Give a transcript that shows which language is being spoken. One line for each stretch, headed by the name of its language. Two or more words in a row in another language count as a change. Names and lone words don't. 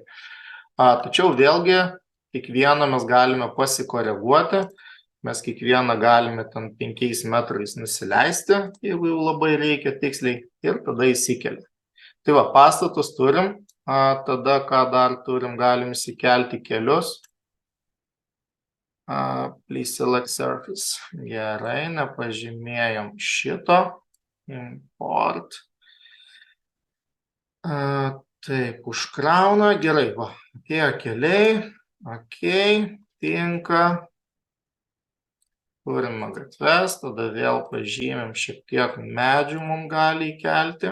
Lithuanian: Tačiau vėlgi, kiekvieną mes galime pasikoreguoti. Mes kiekvieną galime ten 5 metrais nusileisti, jeigu jau labai reikia tiksliai, ir tada įsikelia. Tai va, pastatus turim, tada ką dar turim, galim įsikelti kelius.
English: Please select surface.
Lithuanian: Gerai, nepažymėjom šito. Import. Taip, užkrauna, gerai, va, atėjo keliai, okei, tinka. Turime gatves, tada vėl pažymėm šiek tiek medžių mums gali įkelti.